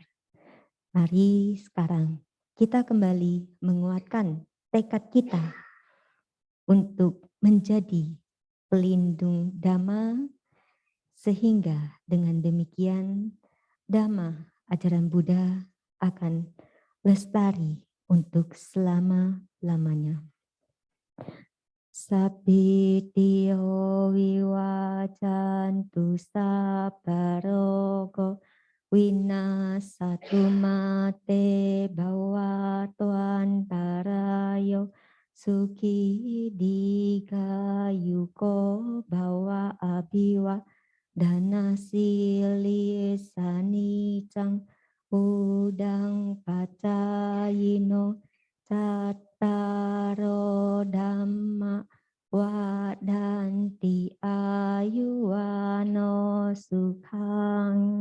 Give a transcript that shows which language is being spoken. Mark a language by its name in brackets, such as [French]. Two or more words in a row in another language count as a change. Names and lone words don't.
[Indonesian] Mari sekarang kita kembali menguatkan tekad kita untuk menjadi pelindung Dhamma, sehingga dengan demikian Dhamma ajaran Buddha akan lestari untuk selama-lamanya. [Pali] Sappittiyo viwacantu sabbarogo winasatu mate bhawatu antarayo suki digayuko bhawa abiwa dana sili sanicang udang pacayino cattaro dhamma wadanti ayuwano sukhang